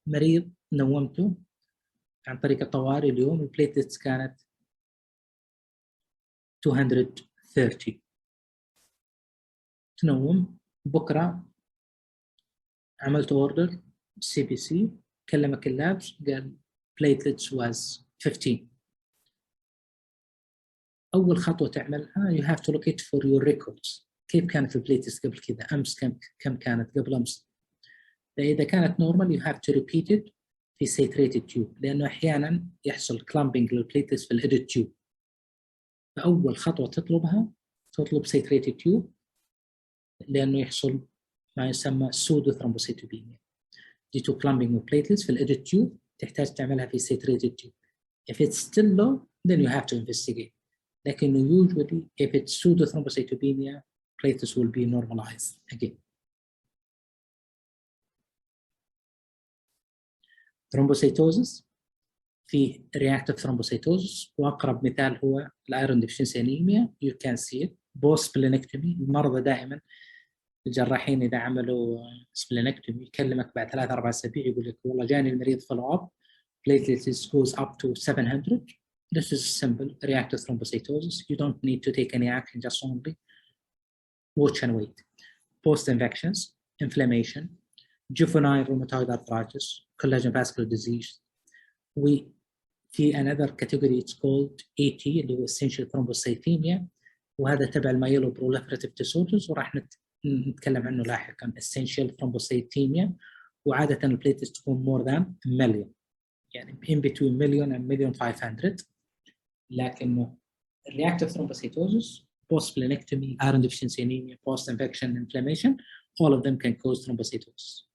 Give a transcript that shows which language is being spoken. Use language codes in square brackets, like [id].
[ar] مريض نومته عن طريق الطوارئ اليوم البليتلتس كانت 230. تنوم بكرة عملت اوردر CBC كلمك اللابس قال [en] platelets was 15. [ar] أول خطوة تعملها [en] you have to look it for your records. [ar] كيف كانت البليتلتس قبل كذا؟ أمس كم كانت قبل أمس؟ فإذا كانت [en] normal you have to repeat it [ar] في [en] saturated tube [ar] لأنه أحيانا يحصل clumping للبليتلتس في الإيديت تيوب. فأول خطوة تطلب [en] saturated tube [ar] لأنه يحصل ما يسمى [en] pseudo thrombocytopenia. due to clumping of platelets [ar] في الإيديت تيوب تحتاج تعملها في [en] saturated tube. If it's still low then you have to investigate. [ar] لكن [en] usually if it's pseudo thrombocytopenia platelets will be normalized again. Thrombocytosis في reactive thrombocytosis [ar] وأقرب مثال هو الأيرون [en] deficiency anemia. You can see it post splenectomy. [ar] المرضى دائما الجراحين اذا عملوا سبلينكتومي يكلمك بعد 3-4 اسابيع يقول لك والله جاني المريض فولو اب [en] platelets goes up to 700. This is simple reactive thrombocytosis. You don't need to take any action, just only watch and wait. Post infections, inflammation, juvenile rheumatoid arthritis, collagen vascular disease. [ar] في [en] another category it's called AT [ar] اللي هو [en] essential thrombocythemia، [ar] وهذا تبع المايلو [en] proliferative disorders [ar] وراح نتكلم عنه لاحقا. [en] essential thrombocythemia [ar] وعادة البليتلتس تكون [en] more than a million، [ar] يعني [en] in between million and 1,500,000. [ar] لكنه [en] reactive thrombocytosis, post-splenectomy, iron deficiency anemia, post-infection, inflammation, all of them can cause thrombocytosis.